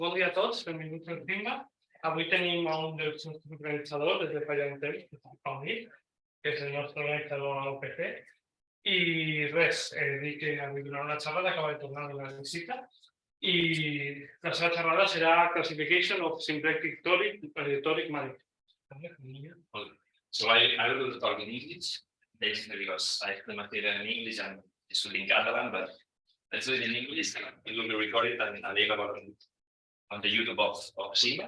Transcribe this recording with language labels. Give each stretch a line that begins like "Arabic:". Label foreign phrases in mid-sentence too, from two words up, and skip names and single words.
Catalan: Bon dia a tots, benvinguts al SIMBa. Avui tenim un dels nostres organitzadors des de fa ja un temps, que és el Pau Mir, que és el nostre organitzador a l'UPC. I res, dic que avui donarà una xerrada, acaba de tornar de la visita, i la seva xerrada serà Classification of Symplectic toric manifolds.
English: So I will talk in English, basically because I have the material in English and this will be in Catalan, but let's do it in English. It will be recorded and available on the YouTube of SIMBa.